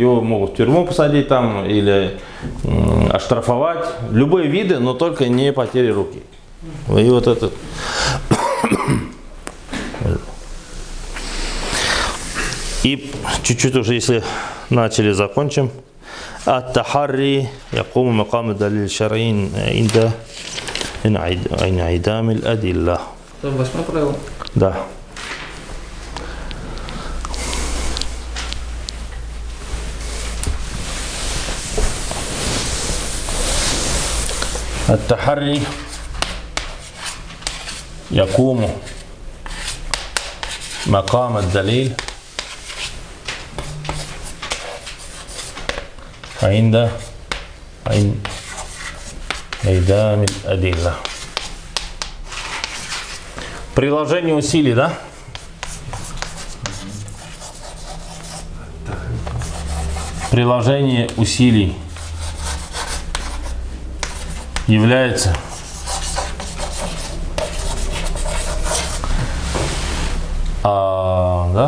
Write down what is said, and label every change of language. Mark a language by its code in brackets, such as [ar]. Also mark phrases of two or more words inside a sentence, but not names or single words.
[ru] Его могут в тюрьму посадить там или оштрафовать. Любые виды, но только не потери руки. И вот этот. И чуть-чуть уже, если начали, закончим. [ar] التحري يقوم مقام الدليل الشرعي عند انعدام الأدلة. [ru] Это 8 правило. Да. [ar] التحري يقوم مقام الدليل عند انعدام الأدلة. [ru] Приложение усилий, да? Приложение усилий является да?